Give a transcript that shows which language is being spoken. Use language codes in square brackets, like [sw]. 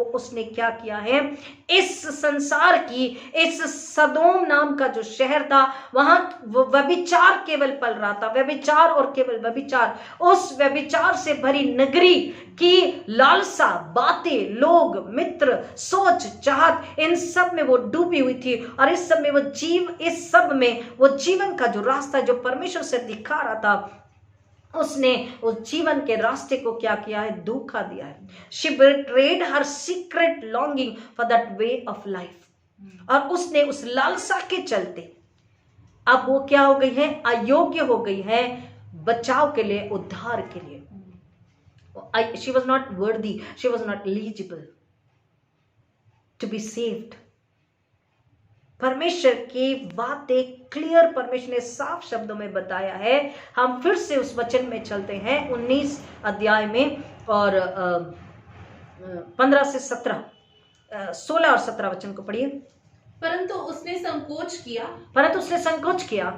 [hi] को उसने क्या किया है, इस संसार की, इस सदोम नाम का जो शहर था, वहां व्यभिचार केवल पल रहा था, व्यभिचार और केवल व्यभिचार, उस व्यभिचार से भरी नगरी की लालसा, बातें, लोग, मित्र, सोच, चाहत, इन सब में वो डूबी हुई थी। और इस सब में वो जीवन का जो रास्ता जो परमेश्वर से दिखा रहा था, उसने उस जीवन के रास्ते को क्या किया है, धोखा दिया है। [en] She betrayed her secret longing for that way of life. [hi] और उसने उस लालसा के चलते अब वो क्या हो गई है, अयोग्य हो गई है बचाव के लिए, उद्धार के लिए। [en] She was not worthy, she was not eligible to be saved. [hi] परमेश्वर की बातें क्लियर, परमेश्वर ने साफ शब्दों में बताया है। हम फिर से उस वचन में चलते हैं 19 अध्याय में, और 15 से 17, 16 और 17 वचन को पढ़िए। परंतु उसने संकोच किया,